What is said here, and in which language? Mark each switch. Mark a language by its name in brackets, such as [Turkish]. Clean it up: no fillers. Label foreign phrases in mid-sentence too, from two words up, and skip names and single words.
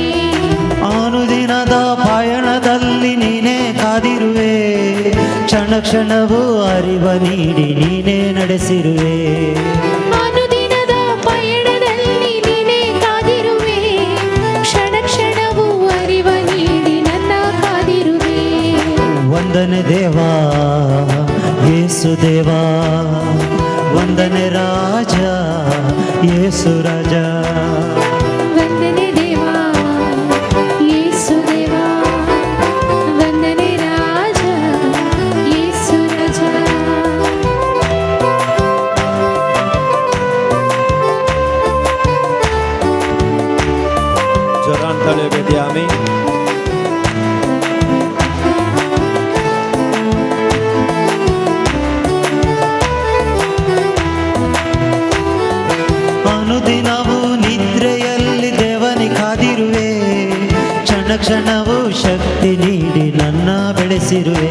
[Kannada] ಅನುದಿನದ ಪಯಣದಲ್ಲಿ ನೀನೇ ಕಾದಿರುವೆ, ಕ್ಷಣ ಕ್ಷಣವೂ ಅರಿವ ನೀಡಿ ನೀನೇ ನಡೆಸಿರುವೆ. ಅನುದಿನದ ಪಯಣದಲ್ಲಿ ನೀನೇ ಕಾದಿರುವೆ, ಕ್ಷಣ ಕ್ಷಣವೂ ಅರಿವ ನೀಡಿ ನನ್ನ ಕಾದಿರುವೆ. ವಂದನೆ ದೇವಾ ಯೇಸು ದೇವಾ ವಂದನೆ ರಾಜಾ ಯೇಸು ರಾಜಾ ವಂದನೆ ದೇವಾ ಯೇಸು ದೇವಾ ವಂದನೆ ರಾಜ ಯೇಸು ರಾಜ [Konkani] जोरान ताळयो भेटया आमी [Kannada] ಅನುದಿನವೂ ನಿದ್ರೆಯಲ್ಲಿ ದೇವನಿ ಕಾದಿರುವೆ ಕ್ಷಣ ಕ್ಷಣವೂ ಶಕ್ತಿ ನೀಡಿ ನನ್ನ ಬೆಳೆಸಿರುವೆ